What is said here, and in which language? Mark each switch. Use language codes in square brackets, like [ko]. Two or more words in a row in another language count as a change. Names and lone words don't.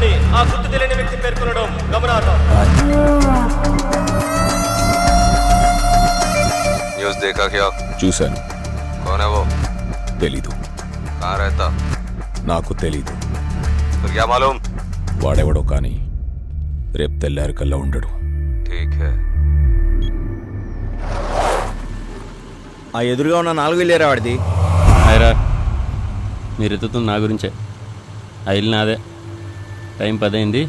[te] ఆ గుర్తు తెలియని వ్యక్తి పేర్కొనడం గమనార్హం. [hi] न्यूज़ देखा क्या? [te] చూశాను. [hi] कौन है वो? [te] తెలీదు. [hi] कहाँ रहता? [te] నాకు తెలీదు. [hi] फिर क्या मालूम? [te] వాడెవడో కానీ రేపు తెల్లారి కల్లా ఉండడు. [hi] ठीक है. [te] ఆ ఎదురుగా ఉన్న 4 వీలేరా వాడిది? అయిరా మీరు ఎత్తుతుంది నా గురించే. ఆ ఇల్లు నాదే. టైం 10 అయింది.